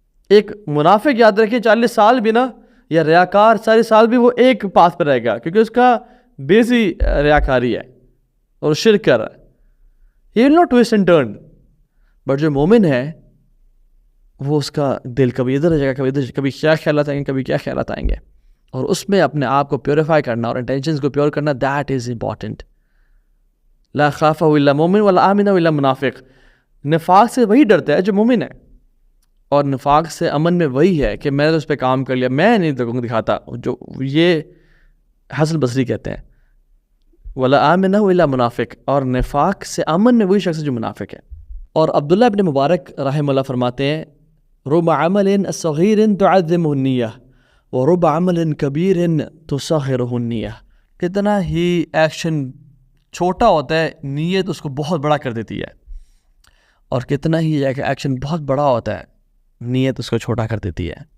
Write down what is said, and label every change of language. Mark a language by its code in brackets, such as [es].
[ur] ایک منافق یاد رکھیں 40 سال بھی نا، یا ریاکار سارے سال بھی وہ ایک پاتھ پہ رہے گا، کیونکہ اس کا بیس ہی ریاکاری ہے اور شرک کر رہا ہے. [en] He will not twist and turn. [ur] But جو مومن ہے وہ اس کا دل کبھی ادھر رہ جائے گا، کبھی ادھر، کبھی کیا خیالات آئیں گے، کبھی کیا خیالات آئیں گے، اور اس میں اپنے آپ کو پیوریفائی کرنا اور انٹینشنز کو پیور کرنا، [en] That is important. [ar] لا خاف الا مومن ولا آمن الا منافق. [ur] نفاق سے وہی ڈرتا ہے جو مومن ہے، اور نفاق سے امن میں وہی ہے کہ میں نے اس پہ کام کر لیا، میں نہیں لوگوں کو دکھاتا. جو یہ حسن بصری کہتے ہیں، [ar] ولا آمنہ الا منافق، [ur] اور نفاق سے امن میں وہی شخص ہے جو منافق ہے۔ اور عبداللہ ابن مبارک رحمہ اللہ فرماتے ہیں [ar] رب عمل صغیر تعظمہ النیہ ورب عمل کبیر تصغرہ النیہ، [ur] کتنا ہی ایکشن چھوٹا ہوتا ہے نیت اس کو بہت بڑا کر دیتی ہے، اور کتنا ہی ایکشن بہت بڑا ہوتا ہے نیت اس کو چھوٹا کر دیتی ہے۔